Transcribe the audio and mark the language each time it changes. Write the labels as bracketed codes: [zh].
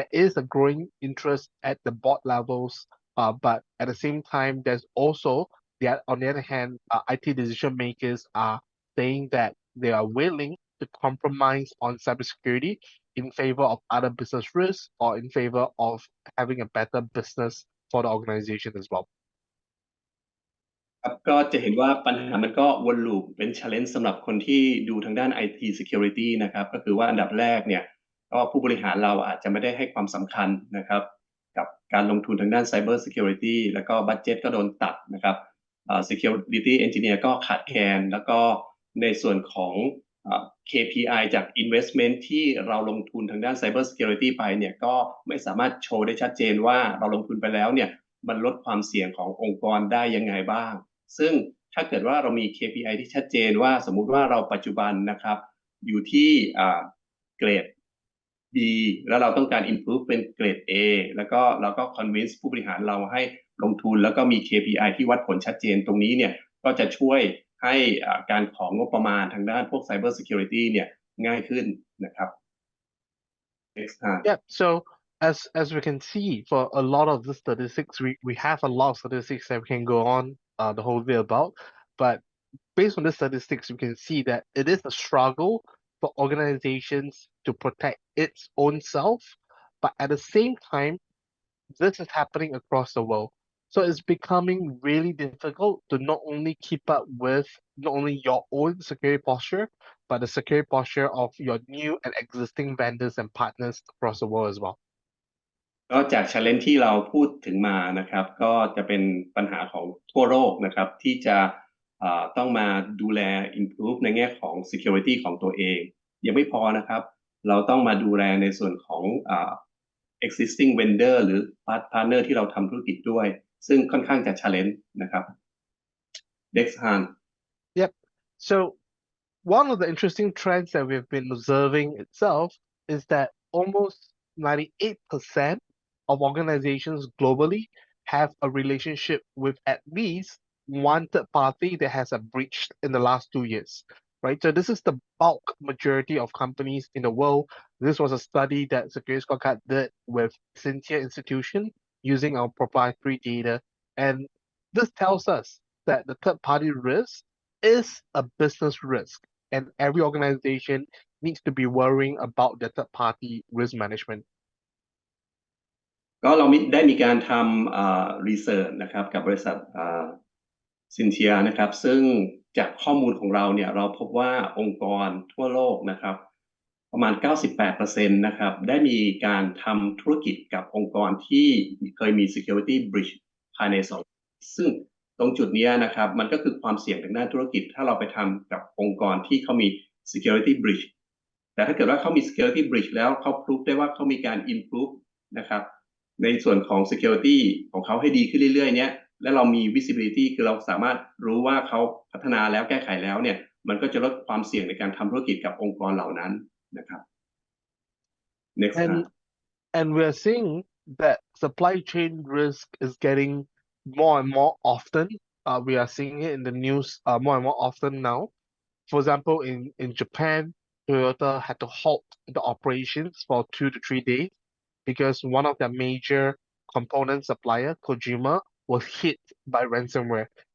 [en] There is a growing interest at the board levels, but at the same time, there's also, on the other hand, IT decision makers are saying that they are willing to compromise on cybersecurity in favor of other business risks or in favor of having a better business for the organization as well. [th] ครับก็จะเห็นว่าปัญหามันก็วนลูปเป็น challenge สำหรับคนที่ดูทางด้าน IT Security นะครับก็คือว่าอันดับแรกเนี่ยก็ผู้บริหารเราอาจจะไม่ได้ให้ความสำคัญนะครับกับการลงทุนทางด้าน Cyber Security แล้วก็บัดเจ็ตก็โดนตัดนะครับSecurity Engineer ก็ขาดแคลนแล้วก็ในส่วนของ KPI จาก investment ที่เราลงทุนทางด้าน Cyber Security ไปเนี่ยก็ไม่สามารถโชว์ได้ชัดเจนว่าเราลงทุนไปแล้วเนี่ยมันลดความเสี่ยงขององค์กรได้ยังไงบ้างซึ่งถ้าเกิดว่าเรามี KPI ที่ชัดเจนว่าสมมุติว่าเราปัจจุบันนะครับอยู่ที่ เกรด B แล้วเราต้องการ improve เป็นเกรด A แล้วก็เราก็ convince ผู้บริหารเราให้ลงทุนแล้วก็มี KPI ที่วัดผลชัดเจนตรงนี้เนี่ยก็จะช่วยให้การของงบประมาณทางด้านพวก Cyber Security เนี่ยง่ายขึ้นนะครับ [en] Next time. Yeah, so as we can see for a lot of the statistics, we have a lot of statistics that we can go on the whole day about, but based on the statistics, we can see that it is a struggle for organizations to protect its own self, but at the same time, this is happening across the world. So it's becoming really difficult to not only keep up with not only your own security posture, but the security posture of your new and existing vendors and partners across the world as well. [th] ก็จาก challenge ที่เราพูดถึงมานะครับก็จะเป็นปัญหาของทั่วโลกนะครับที่จะต้องมาดูแล improve ในแง่ของ security ของตัวเองยังไม่พอนะครับเราต้องมาดูแลในส่วนของexisting vendor หรือ partner ที่เราทำธุรกิจด้วยซึ่งค่อนข้างจะ challenge นะครับ [en] Next Han. Yep. So one of the interesting trends that we've been observing itself is that almost 98% of organizations globally have a relationship with at least one third party that has a breach in the last 2 years, right? So this is the bulk majority of companies in the world. This was a study that SecurityScorecard did with Cynthia Institution using our proprietary data. And this tells us that the third party risk is a business risk and every organization needs to be worrying about the third party risk management. [th] ก็เราได้มีการทำresearch นะครับกับบริษัทซินเทียนะครับซึ่งจากข้อมูลของเราเนี่ยเราพบว่าองค์กรทั่วโลกนะครับประมาณ 98% นะครับได้มีการทำธุรกิจกับองค์กรที่เคยมี security breach ภายใน2ซึ่ง ตรงจุดนี้นะครับมันก็คือความเสี่ยงทางด้านธุรกิจถ้าเราไปทำกับองค์กรที่เขามี security breach แต่ถ้าเกิดว่าเขามี security breach แล้วเขาพิสูจได้ว่าเขามีการ improve นะครับในส่วนของ security ของเขาให้ดีขึ้นเรื่อยๆเนี้ยและเรามี visibility คือเราสามารถรู้ว่าเขาพัฒนาแล้วแก้ไขแล้วเนี่ยมันก็จะลดความเสี่ยงในการทำธุรกิจกับองค์กรเหล่านั้นนะครับ [en] next time. And we're seeing that supply chain risk is getting more and more often. We are seeing it in the news more and more often now. For example, in Japan, Toyota had to halt the operations for 2 to 3 days because one of their major component supplier, Kojima, was hit by ransomware.